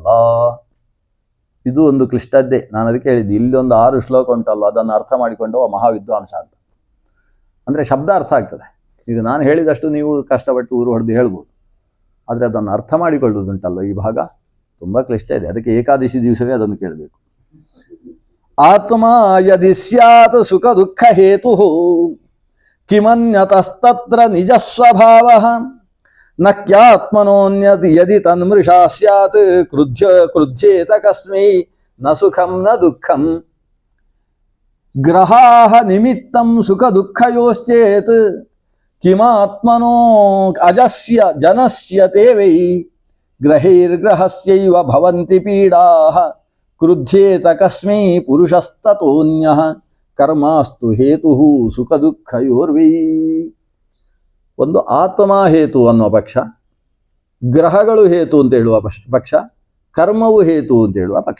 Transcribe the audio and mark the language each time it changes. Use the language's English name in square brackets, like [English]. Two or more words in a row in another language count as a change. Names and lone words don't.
[Kannada] ಇದು ಒಂದು ಕ್ಲಿಷ್ಟದ್ದೇ. ನಾನು ಅದಕ್ಕೆ ಹೇಳಿದ್ದೆ, ಇಲ್ಲೊಂದು 6 ಶ್ಲೋಕ ಉಂಟಲ್ಲ, ಅದನ್ನು ಅರ್ಥ ಮಾಡಿಕೊಂಡು ಮಹಾವಿದ್ವಾಂಸ ಅಂತ. ಅಂದರೆ ಶಬ್ದ ಅರ್ಥ ಆಗ್ತದೆ. ಈಗ ನಾನು ಹೇಳಿದಷ್ಟು ನೀವು ಕಷ್ಟಪಟ್ಟು ಊರು ಹೊಡೆದು ಹೇಳ್ಬೋದು, ಆದರೆ ಅದನ್ನು ಅರ್ಥ ಮಾಡಿಕೊಳ್ಳುವುದುಂಟಲ್ಲ, ಈ ಭಾಗ ತುಂಬ ಕ್ಲಿಷ್ಟ ಇದೆ. ಅದಕ್ಕೆ ಏಕಾದಶಿ ದಿವಸವೇ ಅದನ್ನು ಕೇಳಬೇಕು. [Sanskrit] ಆತ್ಮ ಯದಿ ಸ್ಯಾತ್ ಸುಖ ದುಃಖ ಹೇತು ಕಿಮನ್ಯತಸ್ತತ್ರ ನಿಜ ಸ್ವಭಾವ ನ ಕ್ಯಾತ್ಮನೋನ್ಯತ್ ಯದಿ ತನ್ಮೃಷಾ ಸ್ಯಾತ್ ಕ್ರುಧ್ಯೇತ ಕಸ್ಮೈ ನ ಸುಖಂ ನ ದುಃಖಂ ಗ್ರಹಾಃ ನಿಮಿತ್ತಂ ಸುಖ ದುಃಖಯೋಶ್ಚೇತ್ ಕಿಮಾತ್ಮನೋ ಅಜಸ್ಯ ಜನಸ್ಯ ತೇ ವೈ ಗ್ರಹೈರ್ಗ್ರಹಸ್ಯೈವ ಭವಂತಿ ಪೀಡಾಃ ಕ್ರುಧ್ಯೇತ ಕಸ್ಮೈ ಪುರುಷಸ್ತತೋನ್ಯಃ ಕರ್ಮಾಸ್ತು ಹೇತು ಸುಖ ದುಃಖಯೋರ್ವೈ. [Kannada] ಒಂದು ಆತ್ಮ ಹೇತು ಅನ್ನುವ ಪಕ್ಷ, ಗ್ರಹಗಳು ಹೇತು ಅಂತ ಹೇಳುವ ಪಕ್ಷ, ಕರ್ಮವು ಹೇತು ಅಂತ ಹೇಳುವ ಪಕ್ಷ.